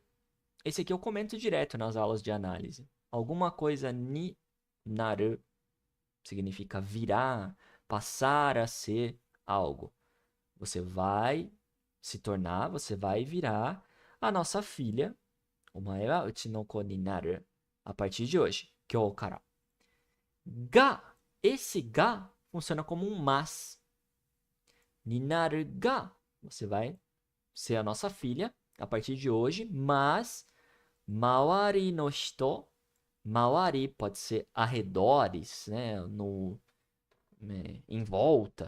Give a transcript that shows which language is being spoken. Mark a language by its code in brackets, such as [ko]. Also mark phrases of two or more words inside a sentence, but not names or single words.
[pt] Esse aqui eu comento direto nas aulas de análise. Alguma coisa [ja] になる [pt] significa virar, passar a ser algo. Você vai se tornar, você vai virar a nossa filha, [ja] お前はうちの子になる, [pt] a partir de hoje, [ja] 今日から. [pt] Ga, esse ga funciona como um mas. [ja] になるが, [pt] você vai ser a nossa filha a partir de hoje, mas [ja] 周りの人, [pt] mawari pode ser arredores, né, em volta.